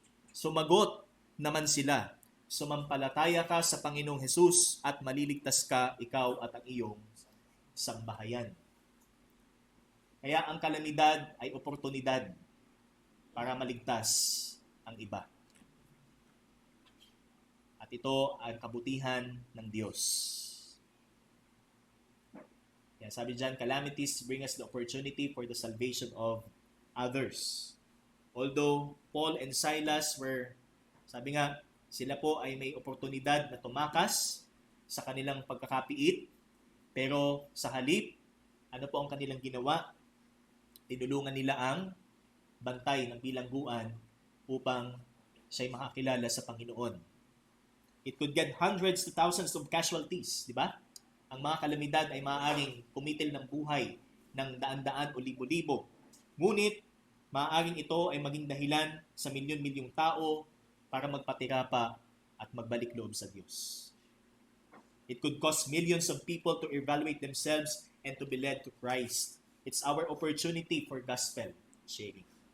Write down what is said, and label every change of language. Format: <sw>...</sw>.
<tl>Sumagot naman sila, "Sumampalataya ka sa Panginoong Hesus at maliligtas ka, ikaw at ang iyong sambahayan." Kaya ang kalamidad ay oportunidad para maligtas ang iba. At ito ang kabutihan ng Diyos. Yan, sabi dyan,</tl> <en>calamities bring us the opportunity for the salvation of others. Although Paul and Silas were,</en> <tl>sabi nga, sila po ay may oportunidad na tumakas sa kanilang pagkakapiit, pero sa halip, ano po ang kanilang ginawa? Tinulungan nila ang bantay ng bilangguan upang siya'y makakilala sa Panginoon.</tl> <en>It could get hundreds to thousands of casualties, di ba?</en> <tl>Ang mga kalamidad ay maaaring kumitil ng buhay ng daan-daan o libo-libo. Ngunit, maaaring ito ay maging dahilan sa milyon-milyong tao para magpatira pa at magbalik loob sa Diyos.</tl> <en>It could cause millions of people to evaluate themselves and to be led to Christ. It's our opportunity for gospel sharing.</en>